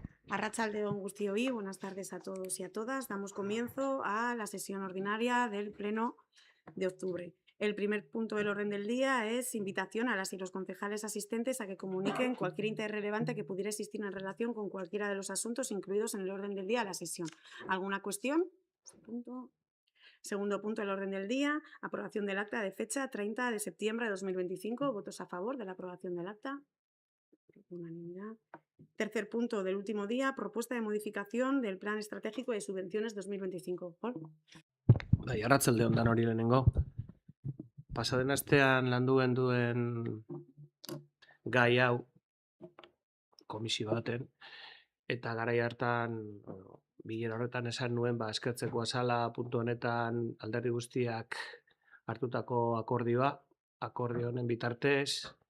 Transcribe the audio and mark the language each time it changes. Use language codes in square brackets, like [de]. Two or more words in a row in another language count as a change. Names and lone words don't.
[eu] Arratsalde-on guztioi, [es] buenas tardes a todos y a todas. Damos comienzo a la sesión ordinaria del Pleno de octubre. El primer punto del orden del día es invitación a las y los concejales asistentes a que comuniquen cualquier interés relevante que pudiera existir en relación con cualquiera de los asuntos incluidos en el orden del día de la sesión. ¿Alguna cuestión? Segundo punto del orden del día, aprobación del acta de fecha 30 de septiembre de 2025. ¿Votos a favor de la aprobación del acta? Unanimidad. Tercer punto del último día, propuesta de modificación del Plan Estratégico de Subvenciones 2025. [eu] Arratsalde on danori lehenengo. Pasaden astean landu genduen gai hau komisio baten, eta garai hartan bilera horretan esan nuen eskertzeko azala puntu honetan alderdi guztiak hartutako akordioa, akordio honen bitartez,